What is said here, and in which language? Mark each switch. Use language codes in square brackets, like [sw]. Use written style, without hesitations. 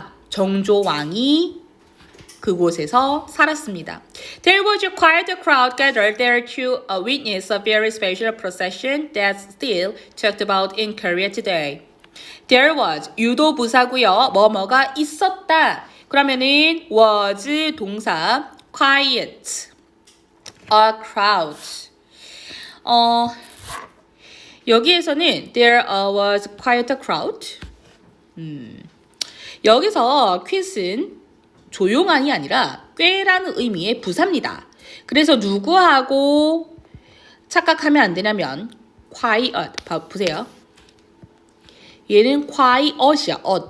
[ko] 정조왕이 그곳에서 살았습니다. [en] There was quite a crowd gathered there to witness a very special procession that's still talked about in Korea today. There was [ko] 유도 부사고요. 뭐뭐가 있었다. 그러면은 [en] was [ko] 동사 [en] quiet a crowd. [ko] 여기에서는 [en] there was quite a crowd. [ko] 여기서 quiet은 조용한이 아니라 꽤라는 의미의 부사입니다. 그래서 누구하고 착각하면 안 되냐면 quiet. 보세요. 얘는 quiet이야.